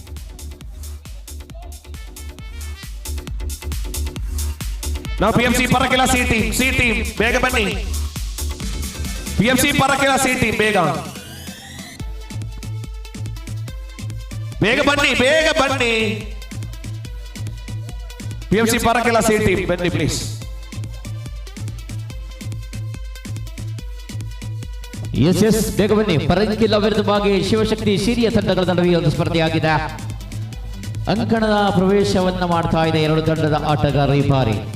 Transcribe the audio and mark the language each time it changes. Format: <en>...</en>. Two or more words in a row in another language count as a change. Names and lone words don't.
<ml>Now PMC പറക്കില C ടീം വേഗം ബന്നി. PMC പറക്കില C ടീം വേഗം ബന്നി. PMC പറക്കില C ടീം ബന്നി പ്ലീസ്.</ml> <kn>ಎಸ್ ಬೇಗ ಬನ್ನಿ. ಪರಂಗಿಲ ವಿರುದ್ಧವಾಗಿ ಶಿವಶಕ್ತಿ ಸಿರಿಯ ತಂಡಗಳ ನಡುವೆ ಒಂದು ಸ್ಪರ್ಧೆಯಾಗಿದೆ. ಅಂಕಣದ ಪ್ರವೇಶವನ್ನ ಮಾಡ್ತಾ ಇದೆ ಎರಡು ತಂಡದ ಆಟಗಾರರು ಈ ಬಾರಿ.</kn>